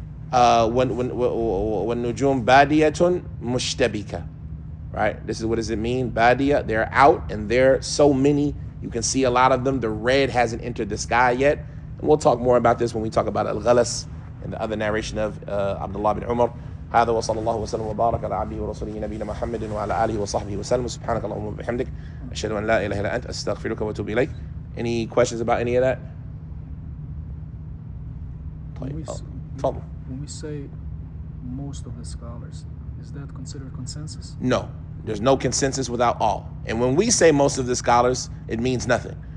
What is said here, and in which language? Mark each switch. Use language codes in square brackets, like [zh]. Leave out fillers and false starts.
[en] When nujum badiyatun mushtabika. Right? This is what does it mean? Badiya, they're out, and they're so many. You can see a lot of them. The red hasn't entered the sky yet. And we'll talk more about this when we talk about al-ghalas and the other narration of Abdullah bin Umar. [ar] هذا وصلى الله وسلم وبارك على عبده ورسوله نبينا محمد وعلى آله وصحبه وسلم سبحانك اللهم وبحمدك أشهد أن لا إله إلا أنت أستغفرك وأتوب إليك. [en] Any questions about any of that? When we say most of the scholars, is that considered consensus? No, there's no consensus without all. And when we say most of the scholars, it means nothing.